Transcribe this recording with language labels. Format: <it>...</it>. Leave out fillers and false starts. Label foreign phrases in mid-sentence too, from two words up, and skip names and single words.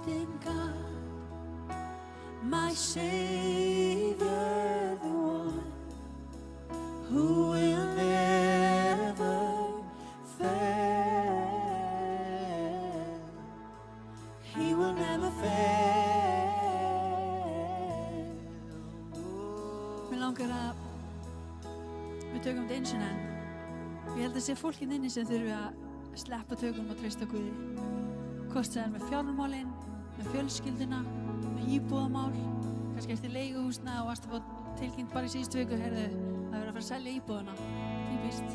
<en>In God, my Savior, the one who will never fail. He will never fail.</en> <is>Mér langar að við tökum þetta eins og enn. Ég held að sé fólkinn inni sem þurfi að sleppa tökunum og treysta Guði. Hvort það með fjármálin, með fjölskylduna, með íbúðamál, kannski eftir leiguhúsna og varst að fá tilkynnt bara í síðustu viku, heyrðu, það verður að fara að selja íbúðuna, típist.</is>